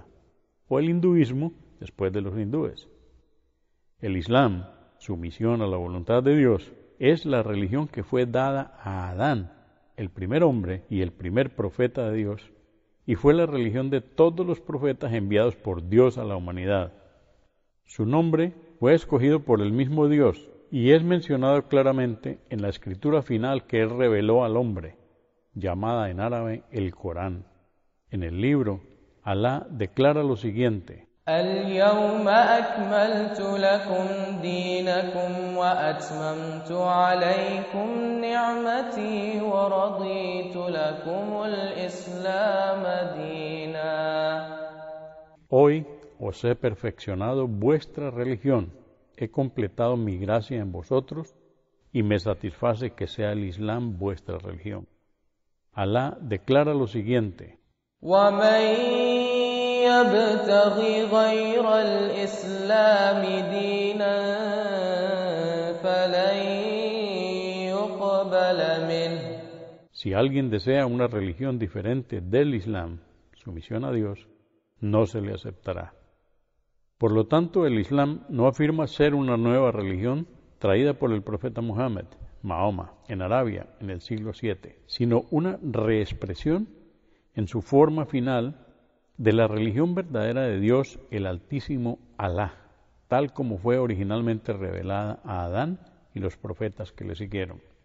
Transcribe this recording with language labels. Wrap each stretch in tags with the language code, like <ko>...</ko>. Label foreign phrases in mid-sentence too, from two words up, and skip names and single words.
<es>O el hinduismo, después de los hindúes. El Islam, sumisión a la voluntad de Dios, es la religión que fue dada a Adán, el primer hombre y el primer profeta de Dios, y fue la religión de todos los profetas enviados por Dios a la humanidad. Su nombre fue escogido por el mismo Dios y es mencionado claramente en la escritura final que Él reveló al hombre, llamada en árabe el Corán. En el libro, Alá declara lo siguiente:</es> <ar>اليوم أكملت لكم دينكم وأتممت عليكم نعمتي ورضيت لكم الإسلام دينا.</ar> <es>Hoy os he perfeccionado vuestra religión, he completado mi gracia en vosotros y me satisface que sea el Islam vuestra religión. Alá declara lo siguiente:</es> <ar>يبتغ غير الإسلام دينا فلن يقبل منه.</ar> <es>Si alguien desea una religión diferente del Islam, sumisión a Dios, no se le aceptará. Por lo tanto, el Islam no afirma ser una nueva religión traída por el profeta Muhammad, Mahoma, en Arabia en el siglo VII, sino una reexpresión en su forma final de la religión verdadera de Dios, el Altísimo Alá, tal como fue originalmente revelada a Adán y los profetas que le siguieron.</es>